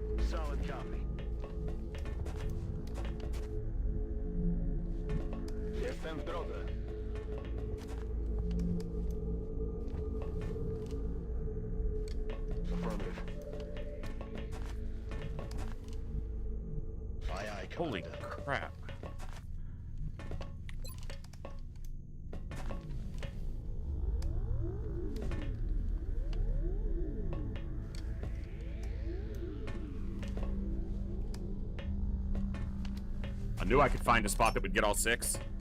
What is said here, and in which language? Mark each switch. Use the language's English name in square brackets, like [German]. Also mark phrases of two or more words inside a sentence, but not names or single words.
[English] Solid copy. [Polish] Jestem w drodze. [English] Affirmative. Aye, aye, Holy Commander. crap. I knew I could find a spot that would get all 6.